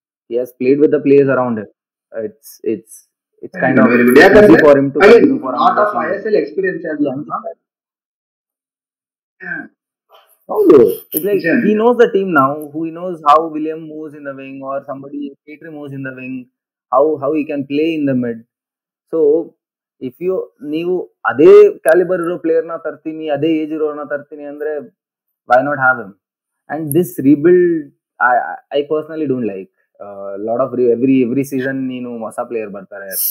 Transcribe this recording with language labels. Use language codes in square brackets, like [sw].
[en] He has played with the players around him. It's kind of easy for him to continue for lot of ISL experience as well. It's like he knows the team now. He knows how William moves in the wing, or somebody Petri moves in the wing. How he can play in the mid. So if [kn] ನೀವು ಅದೇ calibre ಇರೋ player ನ ತರ್ತೀನಿ, ಅದೇ age ಇರೋನ ತರ್ತೀನಿ ಅಂದ್ರೆ [en] why not have him? And this rebuild, I personally don't like. Lot of every season [kn] ನೀನು ಹೊಸ ಪ್ಲೇಯರ್ ಬರ್ತಾರೆ.